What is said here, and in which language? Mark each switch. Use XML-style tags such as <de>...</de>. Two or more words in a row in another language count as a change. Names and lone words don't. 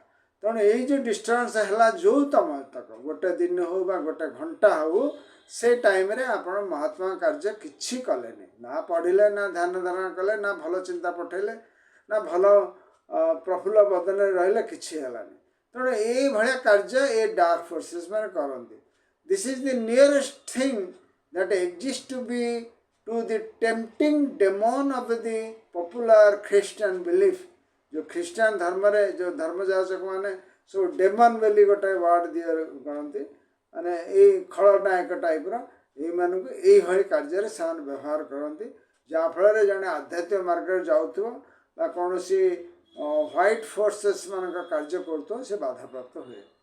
<or>ତେଣୁ ଏଇ ଯେଉଁ ଡିଷ୍ଟର୍ବାନ୍ସ ହେଲା ଯେଉଁ ତମ ତକ ଗୋଟେ ଦିନ ହଉ ବା ଗୋଟେ ଘଣ୍ଟା ହଉ, ସେ ଟାଇମ୍ରେ ଆପଣ ମହାତ୍ମା କାର୍ଯ୍ୟ କିଛି କଲେନି, ନା ପଢ଼ିଲେ, ନା ଧ୍ୟାନ ଧାରଣା କଲେ, ନା ଭଲ ଚିନ୍ତା ପଠେଇଲେ, ନା ଭଲ ପ୍ରଫୁଲ୍ଲ ବଦନରେ ରହିଲେ, କିଛି ହେଲାନି। ତେଣୁ ଏଇଭଳିଆ କାର୍ଯ୍ୟ ଏ</or> <en>dark forces</en> <or>ମାନେ କରନ୍ତି।</or> <en>this is the nearest thing that exists to the tempting demon of the popular Christian belief।</en> <or>जो ଖ୍ରୀଷ୍ଟିଆନ ଧର୍ମରେ ଯେଉଁ ଧର୍ମଯାଜକ ମାନେ ସବୁ ଡେମନ୍ ବୋଲି ଗୋଟେ ୱାର୍ଡ଼ କରନ୍ତି, ମାନେ ଏଇ ଖଳନାୟକ ଟାଇପ୍ର ଏଇମାନଙ୍କୁ ଏଇଭଳି କାର୍ଯ୍ୟରେ ସେମାନେ ବ୍ୟବହାର କରନ୍ତି, ଯାହାଫଳରେ ଜଣେ ଆଧ୍ୟାତ୍ମିକ ମାର୍ଗରେ ଯାଉଥିବ ବା କୌଣସି</or> <en>white forces</en> <or>ମାନଙ୍କ କାର୍ଯ୍ୟ କରୁଥିବ, ସେ ବାଧାପ୍ରାପ୍ତ ହୁଏ।</or>